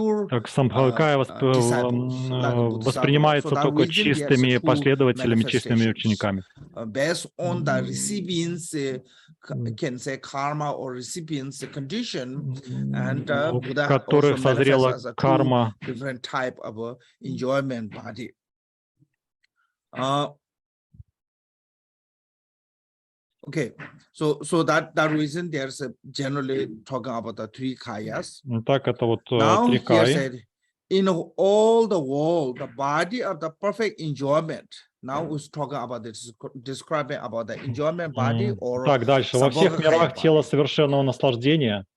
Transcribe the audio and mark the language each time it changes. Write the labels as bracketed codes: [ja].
[ru] Так, Самбхагакая воспринимается только чистыми последователями, чистыми учениками. [en] Based on the recipients, can say karma or recipients condition, and Buddha also manifests as a two different type of enjoyment body. Okay, so that reason there's generally talking about the three kayas. [ru] Так, это вот [en] Now [ru] три [en] here [ru] каи. [en] said, in all the world, the body of the perfect enjoyment. Now we're talking about this, describing about the enjoyment body or. [ru] Так, дальше. Во всех мирах тело совершенного наслаждения